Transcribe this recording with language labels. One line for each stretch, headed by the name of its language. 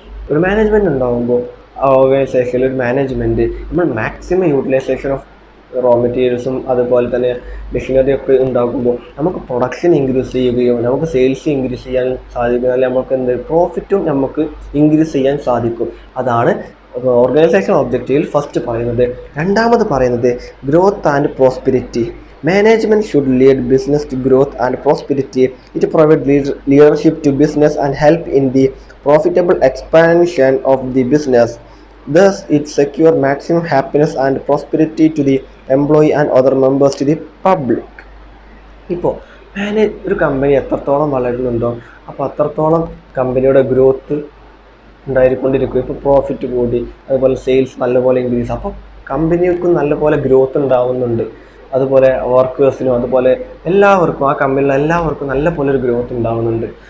Malayalam: ഒരു മാനേജ്മെൻറ്റ് ഉണ്ടാകുമ്പോൾ ആ ഓർഗനൈസേഷനിൽ ഒരു മാനേജ്മെൻറ്റ് നമ്മൾ മാക്സിമം യൂട്ടിലൈസേഷൻ ഓഫ് റോ മെറ്റീരിയൽസും അതുപോലെ തന്നെ മെഷീനറി ഒക്കെ ഉണ്ടാക്കുമ്പോൾ നമുക്ക് പ്രൊഡക്ഷൻ ഇൻക്രീസ് ചെയ്യുകയും നമുക്ക് സെയിൽസ് ഇൻക്രീസ് ചെയ്യാൻ സാധിക്കും. അല്ലെങ്കിൽ നമുക്ക് പ്രോഫിറ്റും നമുക്ക് ഇൻക്രീസ് ചെയ്യാൻ സാധിക്കും. അതാണ് ഓർഗനൈസേഷൻ ഒബ്ജക്റ്റീവിൽ ഫസ്റ്റ് പറയുന്നത്. രണ്ടാമത് പറയുന്നത് growth and prosperity.
English: Management should lead business to growth and prosperity. It provides leadership to business and help in the profitable expansion of the business. Thus, it secures maximum happiness and prosperity to the employee and other members to the public.
Malayalam: ഇപ്പോൾ ഒരു company എത്രത്തോളം വളരുന്നുണ്ടോ അപ്പോൾ അത്രത്തോളം കമ്പനിയുടെ growth ഉണ്ടായിക്കൊണ്ടിരിക്കും. ഇപ്പോൾ profit കൂടി, അതുപോലെ sales നല്ലപോലെ ഇൻക്രീസ്, അപ്പോൾ കമ്പനിക്ക് നല്ലപോലെ ഗ്രോത്ത് ഉണ്ടാവുന്നുണ്ട്. അതുപോലെ വർക്കേഴ്സിനും അതുപോലെ എല്ലാവർക്കും ആ കമ്പനിയിലെ എല്ലാവർക്കും നല്ലപോലെ ഒരു ഗ്രോത്ത് ഉണ്ടാവുന്നുണ്ട്.